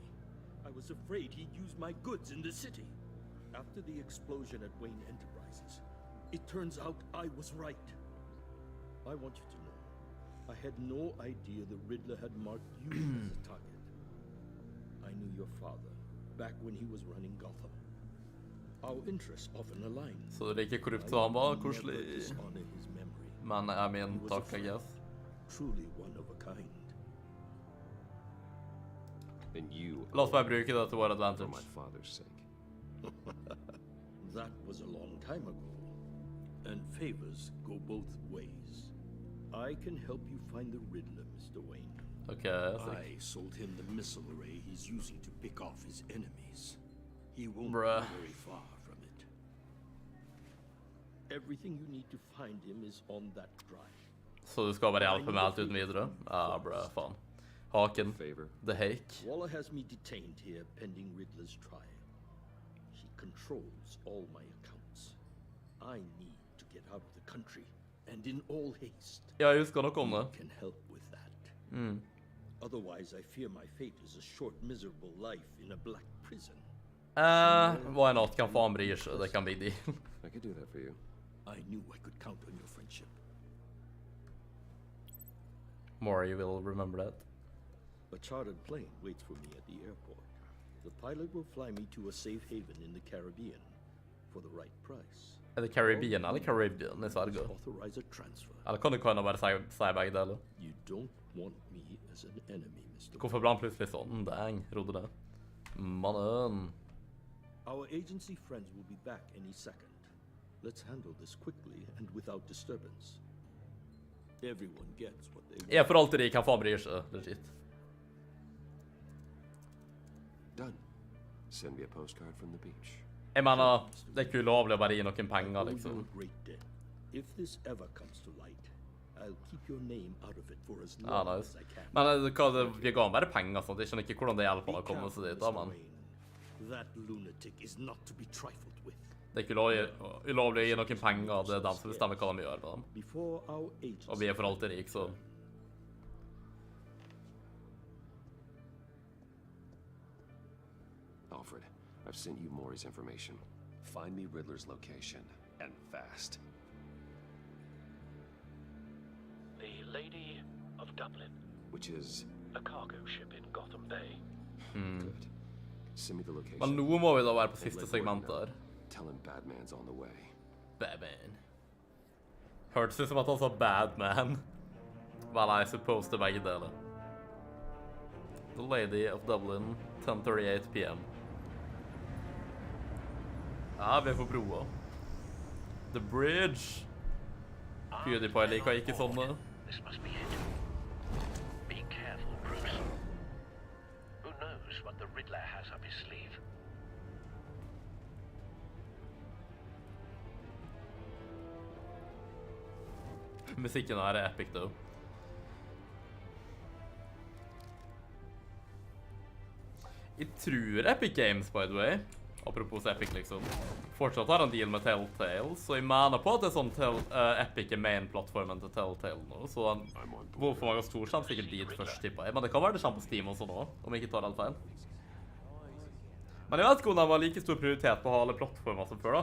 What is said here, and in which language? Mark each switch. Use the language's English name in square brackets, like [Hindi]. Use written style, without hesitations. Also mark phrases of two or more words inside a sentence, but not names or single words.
[English] I was afraid he'd use my goods in the city. After the explosion at Wayne Enterprises, it turns out I was right. I want you to know, I had no idea the Riddler had marked you as a target. I knew your father back when he was running Gotham. Our interests often aligned. [Norwegian] Så det er ikke korrupt så han var koselig. [English] Men I mean, takk, I guess. Truly one of a kind. And you [Norwegian] La oss bare bruke det til vår advantage. [English] For my father's sake. That was a long time ago. And favors go both ways. I can help you find the Riddler, Mr. Wayne. Okay, I sold him the missile array he's using to pick off his enemies. He won't be very far from it. Everything you need to find him is on that drive. [Norwegian] Så du skal bare hjelpe meg alt uten videre? Bra, faen. Haken. [English] The Hake. Waller has me detained here pending Riddler's trial. He controls all my accounts. I need to get out of the country, and in all haste. [Norwegian] Ja, jeg husker nok om det. [English] Can help with that. Otherwise, I fear my fate is a short, miserable life in a black prison. Why not? [Norwegian] Kan faen bry seg. Det kan bli deal. [English] I could do that for you. I knew I could count on your friendship. Maury will remember that. A chartered plane waits for me at the airport. The pilot will fly me to a safe haven in the Caribbean for the right price. [Norwegian] Er det Caribbean eller Caribbean i Sverige? [English] Authorize a transfer. [Norwegian] Eller kan du bare si begge deler? [English] You don't want me as an enemy, Mr. [Norwegian] Hvorfor ble han plutselig sånn? Dang, rodde det. Mannen. [English] Our agency friends will be back any second. Let's handle this quickly and without disturbance. Everyone gets what they want. [Norwegian] Jeg for alltid kan faen bry seg, legit. [English] Done. Send me a postcard from the beach. [Norwegian] Jeg mener, det er ikke ulovlig å bare gi noen penger, liksom. [English] If this ever comes to light, I'll keep your name out of it for as long as I can. [Norwegian] Men vi ga han bare penger, sånn. Jeg skjønner ikke hvordan det hjelper han å komme seg dit, da, men. [English] That lunatic is not to be trifled with. [Norwegian] Det er ikke ulovlig å gi noen penger, det er dem som bestemmer hva de gjør med dem. Og vi er for alltid rik, så. [English] Alfred, I've sent you Maury's information. Find me Riddler's location, and fast. The Lady of Dublin. Which is? A cargo ship in Gotham Bay. Good. Send me the location. [Norwegian] Men nå må vi da være på siste segment der. [English] Tell him Batman's on the way. Batman. [Norwegian] Hørtes ut som at han sa Batman. [English] Well, I suppose [Norwegian] det begge deler. [English] The Lady of Dublin, 10:38 p.m. [Norwegian] Ja, vi er på broa. [English] The Bridge. [Norwegian] PewDiePie liker ikke sånne. [English] This must be it. Be careful, Bruce. Who knows what the Riddler has up his sleeve? [Norwegian] Musikken her er [English] epic, though. [Norwegian] Jeg tror Epic Games, [English] by the way, [Norwegian] apropos Epic liksom, fortsatt har en deal med Telltale, så jeg mener på at det er sånn Epic er main-plattformen til Telltale nå, så hvorfor var jeg stor kommer sikkert dit først, tipper jeg, men det kan være det kommer på Steam også nå, om jeg ikke tar helt feil. Men jeg vet ikke om det var like stor prioritet på alle plattformer som før da.